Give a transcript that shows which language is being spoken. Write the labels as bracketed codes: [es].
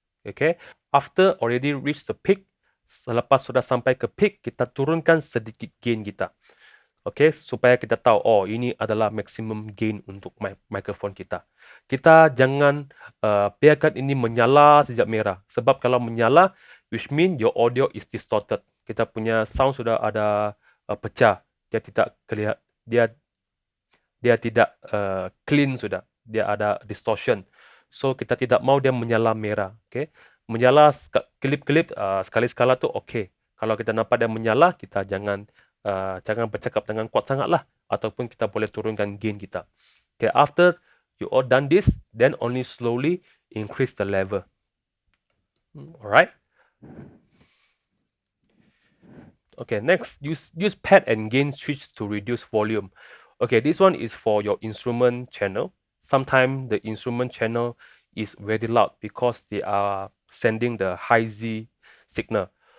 [ms] Okay, [en] after already reach the peak, [ms] selepas sudah sampai ke peak, kita turunkan sedikit gain kita. Okay, supaya kita tahu, oh ini adalah maximum gain untuk mikrofon kita. Kita jangan biarkan ini menyala sejak merah. Sebab kalau menyala, [en] which mean your audio is distorted. [ms] Kita punya sound sudah ada pecah. Dia tidak kelihatan, dia tidak clean sudah. Dia ada distortion. So kita tidak mau dia menyala merah. Okay, menyala kelip-kelip sekali-sekala tu okay. Kalau kita nampak dia menyala, kita jangan bercakap dengan kuat sangat lah. Ataupun kita boleh turunkan gain kita. [en] Okay, after you all done this, then only slowly increase the level. Alright. Okay, next, use pad and gain switch to reduce volume. Okay, this one is for your instrument channel. Sometimes the instrument channel is very loud because they are sending the high Z signal.